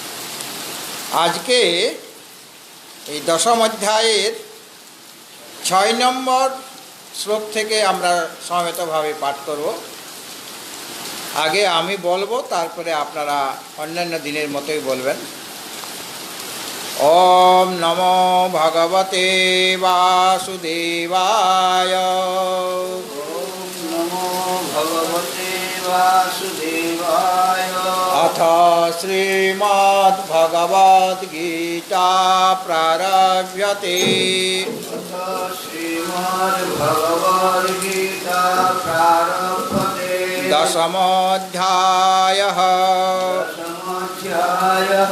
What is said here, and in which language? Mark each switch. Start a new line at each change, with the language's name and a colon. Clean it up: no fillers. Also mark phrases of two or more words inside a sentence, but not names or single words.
Bangla: আজকে এই দশম অধ্যায়ের 6 নম্বর শ্লোক থেকে আমরা সমেতভাবে পাঠ করব। আগে আমি বলবো, তারপরে আপনারা অন্যান্য দিনের মতোই বলবেন।
Sanskrit: ওম নমো ভগবতে বাসুদেবায়। ওম নমো ভগবতে বাসুদেবায়। অথ শ্রীমদ্ ভগবদ গীতা প্রারভ্যতে। অথ শ্রীমদ্ ভগবদ গীতা প্রারভ্যতে। দশমোऽধ্যায়ः। দশমোऽধ্যায়ः।